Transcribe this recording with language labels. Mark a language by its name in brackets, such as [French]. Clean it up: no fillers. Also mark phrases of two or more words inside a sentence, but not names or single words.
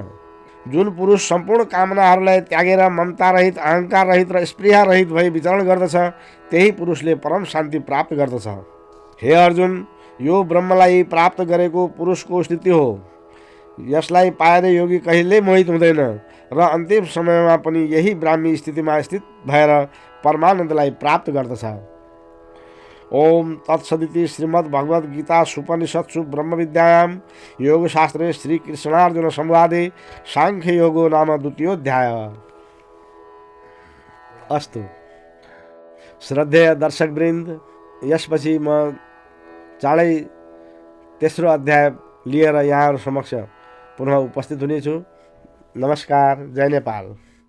[Nepali] जुन पुरुष सम्पूर्ण कामनाहरूलाई त्यागेर ममता रहित, अहङ्कार रहित र स्पृहा रहित भई विचरण गर्दछ त्यही पुरुषले परम शान्ति प्राप्त गर्दछ। हे अर्जुन, यो ब्रह्मलाई प्राप्त गरेको पुरुषको स्थिति हो। यसलाई पाएर योगी कहिल्यै मोहित हुँदैन र अन्तिम समयमा पनि यही ब्राह्मी स्थितिमा स्थित भएर परमानन्दलाई प्राप्त गर्दछ। [Sanskrit] ओम तत्सदिति श्रीमद् भगवद गीता सुपनिषत्सु ब्रह्मविद्यायां योगशास्त्रे श्रीकृष्णार्जुन संवादे सांख्य योगो नाम द्वितीयोऽध्याय। [Nepali] अस्तु श्रद्धेय दर्शकवृन्द, यसपछि म चाँडै तेस्रो अध्याय लिएर यहाँहरू समक्ष पुनः उपस्थित हुनेछु। नमस्कार, जय नेपाल।